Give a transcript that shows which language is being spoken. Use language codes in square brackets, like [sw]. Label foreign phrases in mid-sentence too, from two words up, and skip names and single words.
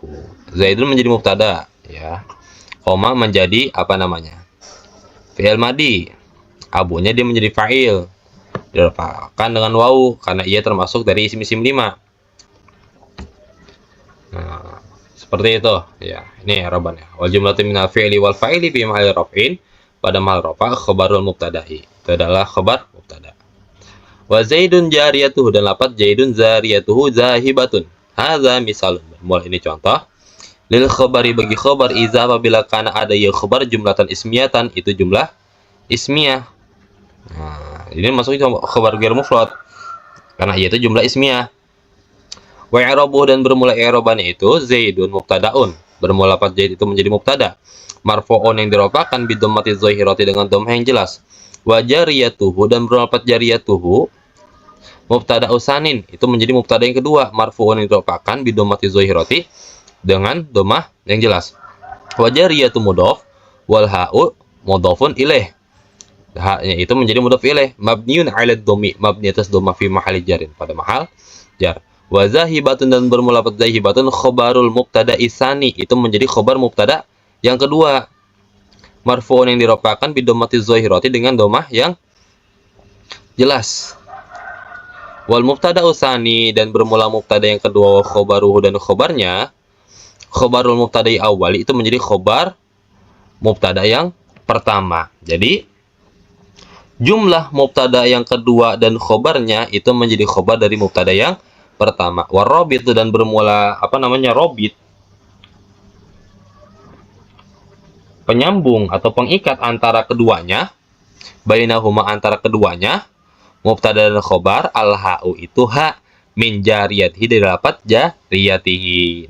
[id] Zaidun menjadi mubtada, ya. Koma menjadi apa namanya? [ar] فعل ماض. [id] Abunya dia menjadi fa'il. Dirafa'kan dengan wawu karena ia termasuk dari isim-isim 5. Nah, seperti itu ya. Ini i'rabannya. [ar] والجملة من الفعل والفاعل في محل رفع [id] pada mahal rafa [ar] خبر المبتدأ. [id] Itu adalah khabar mubtada. [ar] وزيد جاريته [id] dan lafaz [ar] زيد جاريته ذاهبة. هذا مثال. [id] Mulai ini contoh. [ar] للخبر [id] bagi khabar iza apabila kana ada ya khabar [ar] جملة اسمية [id] itu jumlah ismiyah. Nah, ini masuknya khabar ghair mufrad karena ia itu jumlah ismiyah. [ar] وإعرابه [id] dan bermula i'rabannya itu [ar] زيد مبتدأ. [id] Bermula lafaz Zaid itu menjadi mubtada. Marfu'un yang dirafa'kan [ar] بضمة ظاهرة [id] dengan dhammah yang jelas. [ar] وجاريته [id] dan bermula lafaz jariyatuhu [ar] مبتدأ ثان [id] itu menjadi mubtada yang kedua. Marfu'un yang dirafa'kan [ar] بضمة ظاهرة [id] dengan dhammah yang jelas. [ar] وجارية مضاف والهاء مضاف إليه. [id] haknya itu menjadi [ar] مضاف إليه مبني على الضم, [id] mabni atas dhamma [ar] في محل جر, [id] pada mahal jar. [ar] وذاهبة, [id] dan bermula pada zahibatun [ar] خبر المبتدأ الثاني, [id] itu menjadi khabar mubtada yang kedua, marfu'un yang dirofa'kan [ar] بالضمة الظاهرة, [id] dengan dhammah yang jelas. [ar] والمبتدأ الثاني, [id] dan bermula mubtada yang kedua, khabaruhu, dan khabarnya [ar] خبر المبتدأ الأول, [id] itu menjadi khabar mubtada yang pertama. Jadi jumlah mubtada yang kedua dan khobarnya itu menjadi khobar dari mubtada yang pertama. Warobit, dan bermula robit, penyambung atau pengikat antara keduanya, bainahuma, antara keduanya, mubtada dan khobar, al-ha'u, itu ha, [ar] من جاريته, [id] dari lafaz jariyatihi.